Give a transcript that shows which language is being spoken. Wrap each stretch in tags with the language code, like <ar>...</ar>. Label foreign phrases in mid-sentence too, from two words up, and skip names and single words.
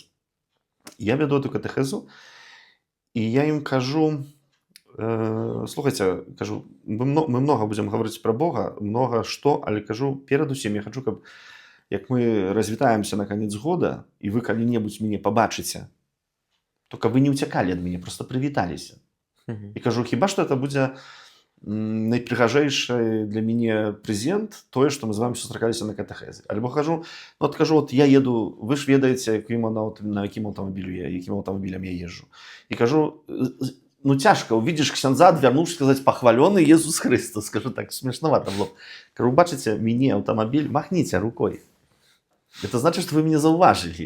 <be>Я вяду эту катэхезу, і я ім кажу, слухайце, кажу, мы многа будзем гаварыць пра Бога, многа што, але кажу, перад усім я хачу, каб як мы развітаемся на канец года, і вы калі-небудзь мяне пабачыце, то каб вы не ўцякалі ад мяне, проста прывіталіся. І кажу, хіба што это будзе найпрыгажэйшы для мяне прэзент тое, што мы з вамі сустракаліся на катэхезе. Альбо кажу, ну, от кажу, от я еду, вы ж ведаеце, на якім аўтамабілю я, якім аўтамабілем я езжу. І кажу, ну, цяжка увидишь ксяндза, адвярнуўшы, сказаць, пахвалёны Езус Христос. Скажу, так смешновато было. Кажу, бачыце, мяне аўтамабіль, махніце рукой. Это значит, што вы мяне заўважылі.</be>